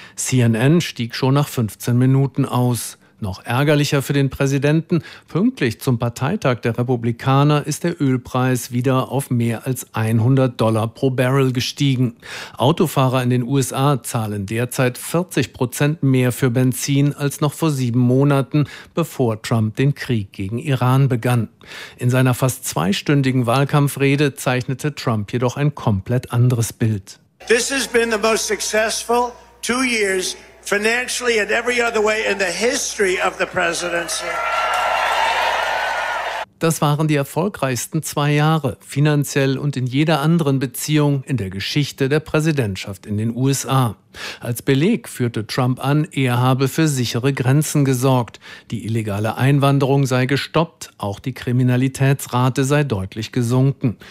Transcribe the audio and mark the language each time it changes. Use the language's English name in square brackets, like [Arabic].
[German] CNN stieg schon nach 15 Minuten aus. Noch ärgerlicher für den Präsidenten, pünktlich zum Parteitag der Republikaner ist der Ölpreis wieder auf mehr als $100 pro Barrel gestiegen. Autofahrer in den USA zahlen derzeit 40% mehr für Benzin als noch vor 7 Monaten, bevor Trump den Krieg gegen Iran begann. In seiner fast 2-stündigen Wahlkampfrede zeichnete Trump jedoch ein komplett anderes Bild. [English] This has been the most successful 2 years financially and every other way in the history of the presidency. [German] Das waren die erfolgreichsten 2 Jahre, finanziell und in jeder anderen Beziehung in der Geschichte der Präsidentschaft in den USA. Als Beleg führte Trump an, er habe für sichere Grenzen gesorgt. Die illegale Einwanderung sei gestoppt, auch die Kriminalitätsrate sei deutlich gesunken.